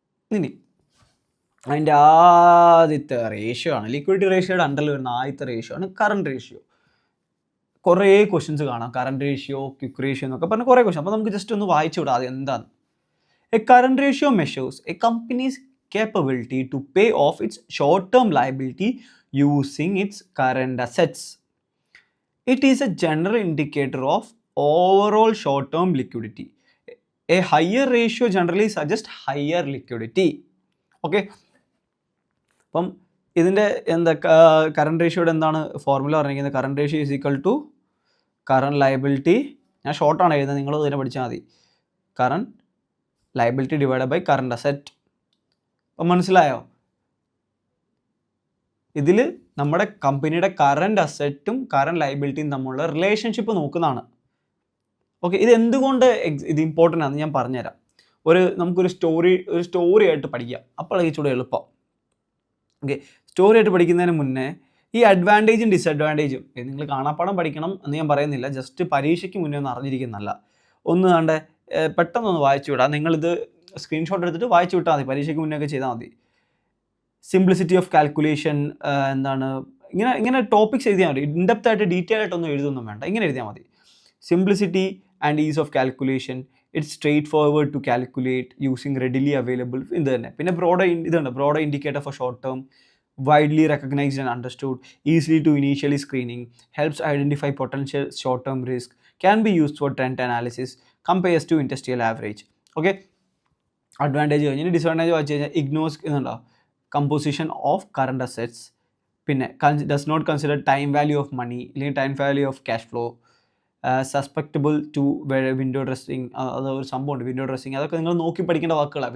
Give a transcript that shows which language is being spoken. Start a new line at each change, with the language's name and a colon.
Malayalam: ഇനി അതിൻ്റെ ആദ്യത്തെ റേഷ്യോ ആണ് ലിക്വിഡിറ്റി റേഷ്യോയുടെ അണ്ടറിൽ വരുന്ന ആദ്യത്തെ റേഷ്യോ ആണ് കറണ്ട് റേഷ്യോ. കുറേ ക്വസ്റ്റ്യൻസ് കാണാം, കറണ്ട് റേഷ്യോ, ക്വിക്ക് റേഷ്യോ എന്നൊക്കെ പറഞ്ഞ കുറേ ക്വസ്റ്റ്യൻ. അപ്പോൾ നമുക്ക് ജസ്റ്റ് ഒന്ന് വായിച്ചു വിടാം അത് എന്താണ്.
English: A current ratio measures a company's capability to pay off its short-term liability using its current assets. It is a general indicator of overall short-term liquidity. A higher ratio generally suggests higher liquidity. Okay.
Malayalam: അപ്പം ഇതിൻ്റെ എന്താ current റേഷ്യോയുടെ എന്താണ് formula പറഞ്ഞിരിക്കുന്നത്?
English: current ratio is equal to current liability,
Malayalam: ഞാൻ ഷോർട്ടാണ് എഴുതുന്നത്, നിങ്ങൾ ഇതിനെ പഠിച്ചാൽ മതി, current liability divide by current asset. അപ്പം മനസ്സിലായോ? ഇതിൽ നമ്മുടെ കമ്പനിയുടെ കറണ്ട് അസറ്റും കറണ്ട് ലയബിലിറ്റിയും തമ്മിലുള്ള റിലേഷൻഷിപ്പ് നോക്കുന്നതാണ്. ഓക്കെ, ഇത് എന്തുകൊണ്ട് ഇത് ഇമ്പോർട്ടൻ്റ് ആണെന്ന് ഞാൻ പറഞ്ഞുതരാം. നമുക്കൊരു സ്റ്റോറി ആയിട്ട് പഠിക്കാം, അപ്പോൾ ഇച്ചിരി എളുപ്പം. ഓക്കെ, സ്റ്റോറി ആയിട്ട് പഠിക്കുന്നതിന് മുന്നേ ഈ അഡ്വാൻറ്റേജും ഡിസഡ്വാൻറ്റേജും നിങ്ങൾ കാണാപ്പാടം പഠിക്കണം എന്ന് ഞാൻ പറയുന്നില്ല, ജസ്റ്റ് പരീക്ഷയ്ക്ക് മുന്നേ ഒന്ന് അറിഞ്ഞിരിക്കുന്നല്ല. ഒന്ന് കണ്ട് പെട്ടെന്നൊന്ന് വായിച്ചു വിടാം. നിങ്ങളിത് സ്ക്രീൻഷോട്ട് എടുത്തിട്ട് വായിച്ചു വിട്ടാൽ മതി, പരീക്ഷയ്ക്ക് മുന്നേ ഒക്കെ ചെയ്താൽ മതി. സിംപ്ലിസിറ്റി ഓഫ് കാൽക്കുലേഷൻ, എന്താണ് ഇങ്ങനെ ടോപ്പിക്സ് എഴുതിയാൽ മതി. ഇൻഡെപ്ത് ആയിട്ട് ഡീറ്റെയിൽ ആയിട്ടൊന്നും എഴുതൊന്നും വേണ്ട, ഇങ്ങനെ എഴുതിയാൽ മതി.
English: simplicity and ease of calculation, it's straightforward to calculate using readily available,
Malayalam: ഇത് തന്നെ.
English: പിന്നെ broader indicator for short term, widely recognized and understood, easily to initially screening, helps identify potential short-term risk, can be used for trend analysis, compares to industrial average.
Malayalam: Okay, advantage കഴിഞ്ഞാൽ disadvantage വായിച്ചു കഴിഞ്ഞാൽ ignores എന്നുണ്ടോ composition of current assets, പിന്നെ
English: does not consider time value of money
Malayalam: അല്ലെങ്കിൽ time value of cash flow, സസ്പെക്റ്റബിൾ to window dressing, അതൊരു സംഭവമുണ്ട് window dressing, അതൊക്കെ നിങ്ങൾ നോക്കി പഠിക്കേണ്ട വാക്കുകളാണ്.